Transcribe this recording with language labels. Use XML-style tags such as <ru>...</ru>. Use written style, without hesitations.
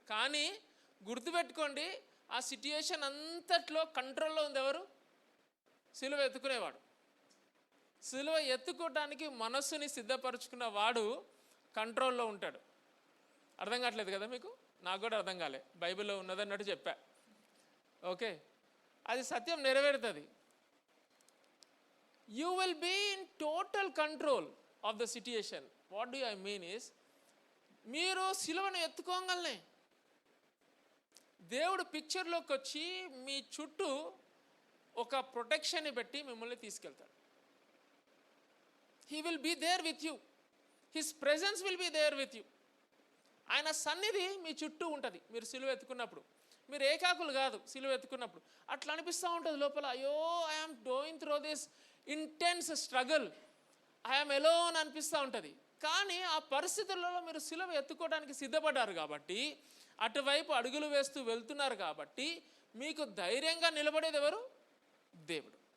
<te>కానీ గుర్తుపెట్టుకోండి, ఆ సిట్యుయేషన్ అంతట్లో కంట్రోల్లో ఉంది ఎవరు? సిలువ ఎత్తుకునేవాడు. సిలువ ఎత్తుకోవటానికి మనస్సుని సిద్ధపరచుకున్న వాడు కంట్రోల్లో ఉంటాడు. అర్థం కావట్లేదు కదా మీకు? నాకు కూడా అర్థం కాలే, బైబిల్లో ఉన్నదన్నట్టు చెప్పా. ఓకే, అది సత్యం నెరవేరుతుంది.</te> <en>You will be in total control of the situation. What do I mean is,</en> <te>మీరు సిలువను ఎత్తుకోగలనే దేవుడు పిక్చర్లోకి వచ్చి మీ చుట్టూ ఒక ప్రొటెక్షన్ని పెట్టి మిమ్మల్ని తీసుకెళ్తాడు.</te> <en>He will be there with you. His presence will be there with you.</en> <te>ఆయన సన్నిధి మీ చుట్టూ ఉంటుంది మీరు సిలువ ఎత్తుకున్నప్పుడు. మీరు ఏకాకులు కాదు సిలువ ఎత్తుకున్నప్పుడు. అట్లా అనిపిస్తూ ఉంటుంది లోపల, అయ్యో</te> <en>I'm going through this intense struggle, I'm alone</en> <te>అనిపిస్తూ ఉంటుంది. కానీ ఆ పరిస్థితులలో మీరు సిలువ ఎత్తుకోవడానికి సిద్ధపడ్డారు కాబట్టి, అటువైపు అడుగులు వేస్తూ వెళ్తున్నారు కాబట్టి మీకు ధైర్యంగా నిలబడేది ఎవరు? దేవుడు.</te>